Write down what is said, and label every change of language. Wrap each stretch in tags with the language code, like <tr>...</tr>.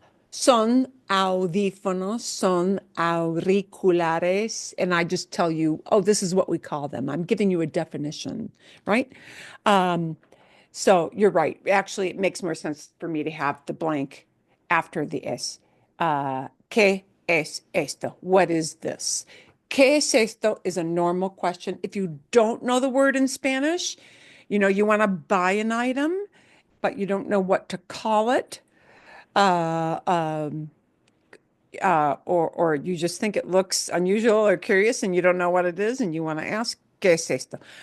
<es>Son audífonos, son auriculares,</es> <en>and I just tell you, oh, this is what we call them. I'm giving you a definition, right? Um, so you're right. Actually, it makes more sense for me to have the blank after the S.</en> <es>¿Qué es esto?</es> <en>What is this?</en> <es>¿Qué es esto</es> <en>is a normal question. If you don't know the word in Spanish, you want to buy an item, but you don't know what to call it, uh, um, or you just think it looks unusual or curious and you don't know what it is and you want to ask,</en> <es>¿qué es esto?</es>